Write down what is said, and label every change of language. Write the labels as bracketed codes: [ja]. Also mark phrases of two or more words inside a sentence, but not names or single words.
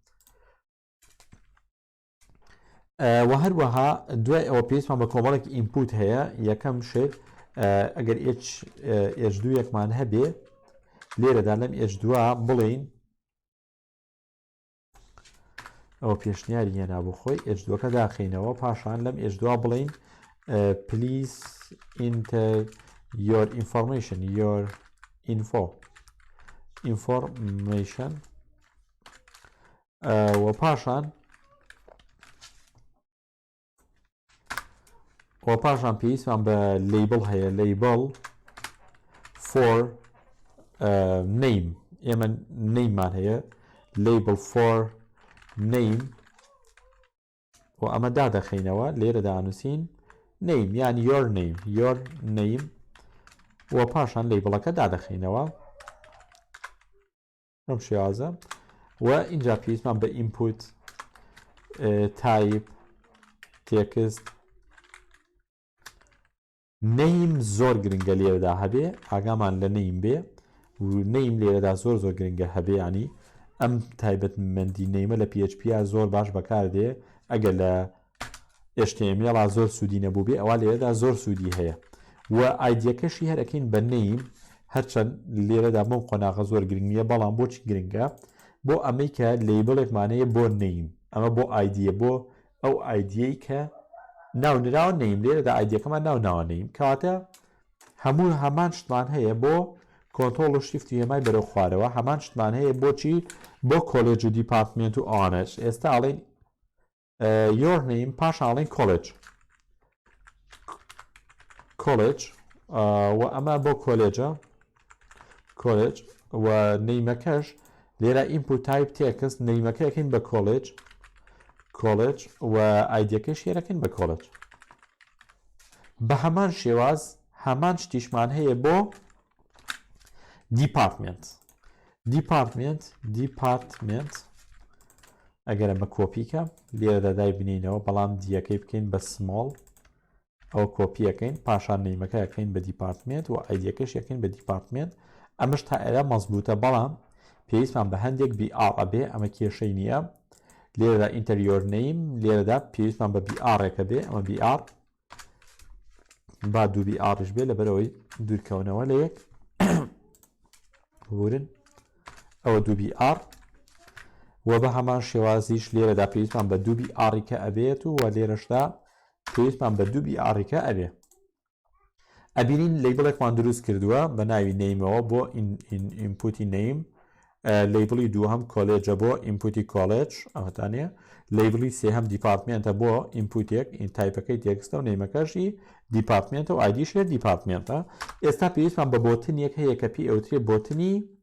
[ckb] و هەروەها دوای ئەوە پێویستمان بە کۆمەڵێک ئینپوت هەیە یەکەم شت ئەگەر H2 یەکمان هەبێ لێرەدا لەم H2 بڵین ئەوە پێشنیاری هێنا بۆ خۆی H2کە داخینەوە پاشان لەم H2 بڵین [en] please enter your information [ckb] your information و پاشان پێویستمان بە لیبل هەیە [en] label for name [ckb] ئێمە نەیمان هەیە [en] label for name [ckb] و ئەمە دادەخینەوە لێرە دانووسین name یان [en] your name [ckb] و پاشان لیبڵەکە دادەخینەوە ئەم شێوازە و اینجا پێویستمان بە [en] input type text name [ckb] زۆر گرنگە لێرەدا هەبێ ئاگامان لە name بێ و name لێرەدا زۆر گرنگە هەبێ ینی ئەم تایبەتمەندی نەیمە لە PHP زۆر باش بەکاردێ ئەگەر لە HTML زۆر سوودی نەبوو بێ ئەوە لێرەدا زۆر سوودی هەیە و ئایدیەکەشی هەرەکەین بە نەیم هەرچەند لێرەدا بەم قۆناغە زۆر گرنگ نییە بەڵام بۆچی گرنگە بۆ ئەمەی کە لیبڵێکمانەیە بۆ نەیم ئەمە بۆ ئایدیە بۆ ئەو ئایدیەی کە ناونراوە نەیم لێرەدا ئایدیەکەمان ناوناوە نەیم کەواتە هەمان شتمان هەیە بۆ کۆنتۆڵ و شیفتی هێمای بەرەو خوارەوە هەمان شتمان هەیە بۆچی بۆ کۆلێج و دیپارتمنت و ئەوانەش ئێستا ئاڵێن [en] your name [ckb] پاشان ئاڵێن کۆلێج و ئەمە بۆ کۆلێج و نەیمەکەش لێرە [en] input type text [ckb] نەیمەکە یەکەین بە کۆلێج و ئایدیەکەش یەکەین بە کۆلێج بە هەمان شێواز هەمان شتیشمان هەیە بۆ دیپارتمنت ئەگەر ئەمە کۆپیکە لێرەدا دای بنینەوە بەڵام دیەکەی بکەین بە سمۆڵ ئەو کۆپیەکەین پاشان نەیمەکە یەکەین بە دیپارتمنت و ئایدیەکەش یەکەین بە دیپارتمنت ئەمەش تا ئێرە مەزبوطە بەڵام پێویستمان بە هەندێک BR ئەبێ ئەمە کێشەی نییە لێرەدا [en] interior name [ckb] لێرەدا پێویستمان بە BR-ێکە بێ ئەمە BR با دوو BRش بێ لەبەرەوەی دوورکەونەوە لە یەک ورن ئەوە دوو BR و بە هەمان شێوازیش لێرەدا پێویستمان بە دوو BR-ێکە ئەبێت و لێرەشدا پێویستمان بە دوو BR-ێکە ئەبێ ئەبینین لیبڵێکمان دروست کردووە بە ناوی نەیمەوە بۆ ئینپوتی نەیم لیبڵی دووهەم کۆلێجە بۆ ئینپوتی کۆلێج ئەوەتانەیە لیبڵی سێهەم دیپارتمنتە بۆ ئینپوتێک تایپەکەی تێکستە و نەیمەکەشی دیپارتمنتە و ئایدیشێ دیپارتمنتە ئێستا پێویستمان بە بۆتنیەک هەیە کە پێی ئەوترێ بۆتنی